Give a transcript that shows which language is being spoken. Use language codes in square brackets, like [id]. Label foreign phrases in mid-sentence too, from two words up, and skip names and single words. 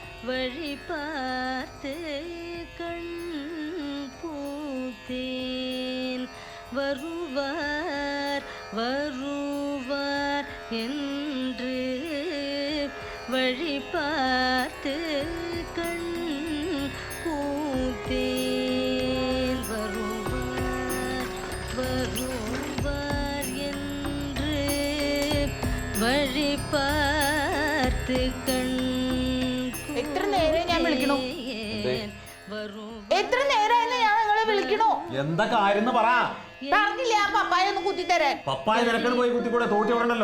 [ta] வழி பார்த்து கண் பூத்தேன் வருவார் வருவார் என்று வழி பார்த்து கண் பூத்தேன் வருவார் வருவார் என்று வழி பார்த்து கண் [ml] എത്ര നേരം ഞാൻ വിളിക്കണോ എത്ര നേരമായിരുന്നു ഞാൻ നിങ്ങളെ വിളിക്കണോ എന്താ കാര്യം പറ പറഞ്ഞില്ലേ ആ പപ്പായ ഒന്ന് കുത്തിത്തരാൻ പപ്പായ നിരക്കൽ പോയി കുത്തിക്കൂടെ തോട്ടി ഉണ്ടല്ലോ